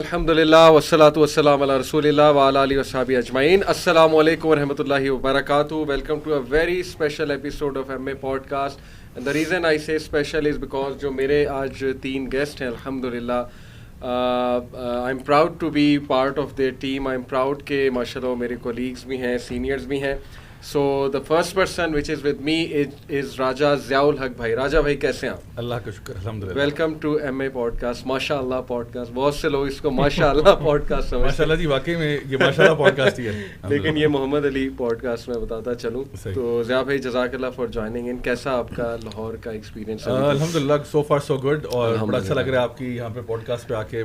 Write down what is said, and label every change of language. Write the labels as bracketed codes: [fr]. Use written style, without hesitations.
[ar] الحمدللہ والصلاۃ والسلام علی رسول اللہ وعلی آلہ وصحبہ اجمعین. السلام علیکم ورحمۃ اللہ وبرکاتہ. [en] Welcome to a very special episode of M A podcast. And the reason I say special is because [ur] جو میرے آج 3 گیسٹ ہیں [en] الحمدللہ, I am proud to be part of their team. I am proud [ur] کہ ماشاء اللہ میرے colleagues بھی ہیں, سینئرز بھی ہیں. [en] So the first person which is with me is Raja Zia ul-Haq بھائی. [ur] راجا بھائی کیسے ہیں آپ؟ اللہ کا شکر الحمدللہ. [en] Welcome to M A podcast. [ur] ماشاء اللہ پوڈ کاسٹ, بہت سے لوگ اس کو ماشاء اللہ پوڈ کاسٹ سمجھتے ہیں. ماشاء اللہ جی واقعی میں یہ ماشاء اللہ پوڈ کاسٹ ہی ہے, لیکن یہ محمد علی پوڈ کاسٹ میں بتاتا چلوں. تو ضیاء بھائی جزاک اللہ [en] For joining in. [ur] کیسا آپ کا لاہور کا ایکسپیرینس؟ الحمدللہ [en] so far so good, [ur] اور بڑا اچھا لگ رہا ہے آپ کی یہاں پہ پوڈ کاسٹ پہ آ کے.